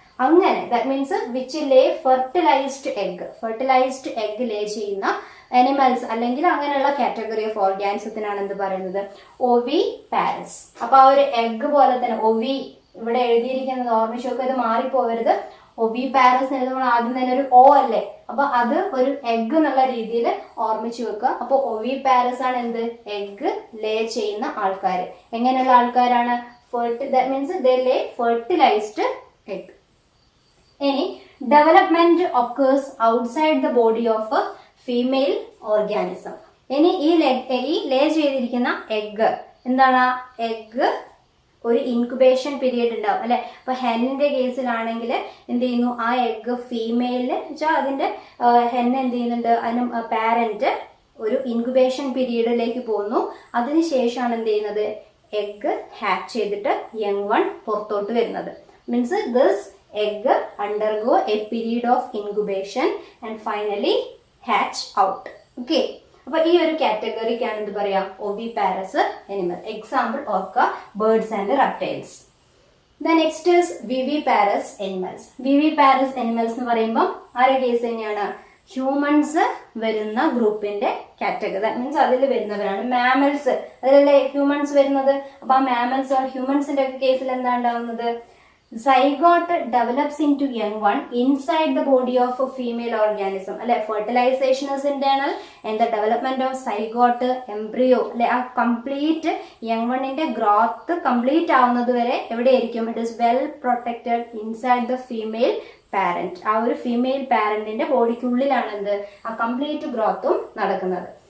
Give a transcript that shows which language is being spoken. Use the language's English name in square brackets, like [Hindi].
[Malayalam] അങ്ങനെ that means which Leh fertilised egg ലേ ചെയ്യുന്ന animals അല്ലെങ്കിൽ അങ്ങനെയുള്ള കാറ്റഗറി ഓഫ് ഓർഗാനിസത്തിനാണ് എന്ത് പറയുന്നത്, ഓവിപാരസ്. അപ്പൊ ആ ഒരു എഗ് പോലെ തന്നെ ഒവി ഇവിടെ എഴുതിയിരിക്കുന്നത് ഓർമ്മിച്ചൊക്കെ ഇത് മാറിപ്പോവരുത്. ഒവിപാരസ് നമ്മൾ ആദ്യം തന്നെ ഒരു ഓ അല്ലേ, അപ്പൊ അത് ഒരു എഗ് എന്നുള്ള രീതിയിൽ ഓർമ്മിച്ചു വെക്കുക. അപ്പൊ ഒവിപാരസ് ആണ് എന്ത്, എഗ് ലേ ചെയ്യുന്ന ആൾക്കാർ. എങ്ങനെയുള്ള ആൾക്കാരാണ്, [English] that means they lay fertilized egg. [Malayalam] ഇനി [English] Development occurs outside the body of a female organism. [Malayalam] ഇനി ഈ ലേ ചെയ്തിരിക്കുന്ന എഗ് എന്താണ്, എഗ് ഒരു ഇൻക്യുബേഷൻ പീരീഡ് ഉണ്ടാവും അല്ലെ. അപ്പൊ ഹെന്നിന്റെ കേസിലാണെങ്കിൽ എന്ത് ചെയ്യുന്നു, ആ എഗ് ഫീമെയിലിന് വെച്ചാൽ അതിന്റെ ഹെൻ എന്ത് ചെയ്യുന്നുണ്ട്, അതിന് പാരന്റ് ഒരു ഇൻക്യുബേഷൻ പീരീഡിലേക്ക് പോകുന്നു. അതിനുശേഷമാണ് എന്ത് ചെയ്യുന്നത്, എഗ് ഹാച്ച് ചെയ്തിട്ട് യങ് വൺ പുറത്തോട്ട് വരുന്നത്. [English] Means this egg undergo a period of incubation and finally hatch out. [Malayalam] Okay, അപ്പൊ ഈ ഒരു കാറ്റഗറിക്കാണ് എന്ത് പറയാ, ഒവിപാരസ് എനിമൽ. എക്സാമ്പിൾ ഓർക്കുക, [English] Birds and reptiles. The next is viviparous animals. [Malayalam] Viviparous animals എന്ന് പറയുമ്പോൾ ആരുടെ കേസ് തന്നെയാണ്, ഹ്യൂമൻസ് വരുന്ന ഗ്രൂപ്പിന്റെ കാറ്റഗറി. ദാറ്റ് മീൻസ് അതിൽ വരുന്നവരാണ് മാമൽസ്. അതിലല്ലേ ഹ്യൂമൻസ് വരുന്നത്. അപ്പൊ ആ മാമൽസ് ഓർ ഹ്യൂമൻസിന്റെ ഒക്കെ കേസിൽ എന്താ ഉണ്ടാവുന്നത്, [English] zygote develops into young one inside the body of a female organism. അല്ലെ, fertilization is internal and the development of zygote embryo അല്ലെ, [Malayalam] ആ കംപ്ലീറ്റ് യങ് വണ്ണിന്റെ ഗ്രോത്ത് കംപ്ലീറ്റ് ആവുന്നത് വരെ എവിടെയായിരിക്കും, [English] It is well protected inside the female parent. [Malayalam] ആ ഒരു female പാരന്റിന്റെ ബോഡിക്കുള്ളിലാണ് എന്ത്, ആ കംപ്ലീറ്റ് ഗ്രോത്തും നടക്കുന്നത്.